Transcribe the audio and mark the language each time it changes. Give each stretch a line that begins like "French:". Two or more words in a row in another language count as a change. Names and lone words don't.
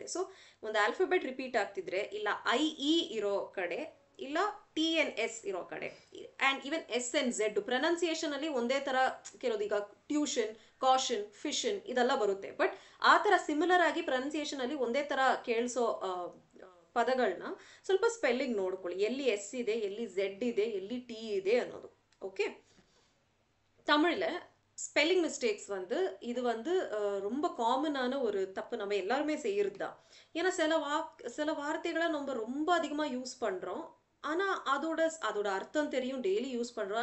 Kannada: ಸೊ ಒಂದು ಆಲ್ಫಾಬೆಟ್ ರಿಪೀಟ್ ಆಗ್ತಿದ್ರೆ, ಇಲ್ಲ IE ಇರೋ ಕಡೆ, ಇಲ್ಲ TNS ಇರೋ ಕಡೆ,
English: and even
Kannada: SNZ ಪ್ರೊನೌನ್ಸಿಯೇಷನ್ ಅಲ್ಲಿ ಒಂದೇ ತರ ಕೆಲವು, ಈಗ
English: tuition, caution, fission
Kannada: ಇದೆಲ್ಲ ಬರುತ್ತೆ. ಬಟ್ ಆ ತರ ಸಿಮಿಲರ್ ಆಗಿ ಪ್ರೊನೌನ್ಸಿಯೇಷನ್ ಅಲ್ಲಿ ಒಂದೇ ತರ ಕೇಳಿಸೋ ಪದಗಳನ್ನ ಸ್ವಲ್ಪ ಸ್ಪೆಲ್ಲಿಂಗ್ ನೋಡ್ಕೊಳ್ಳಿ, ಎಲ್ಲಿ S ಇದೆ, ಎಲ್ಲಿ Z ಇದೆ, ಎಲ್ಲಿ T ಇದೆ ಅನ್ನೋದು.
Tamil: ஓகே, தமிழ்ல
English: spelling mistakes
Tamil: இது ரொம்ப காமனான ஒரு தப்பு, நம்ம எல்லாருமே செய்யறது தான். ஏன்னா சில வார்த்தைகளை நம்ம ரொம்ப அதிகமாக யூஸ் பண்ணுறோம். ஆனால் அதோட அர்த்தம் தெரியும்,
English: daily use
Tamil: பண்ணுறோம்.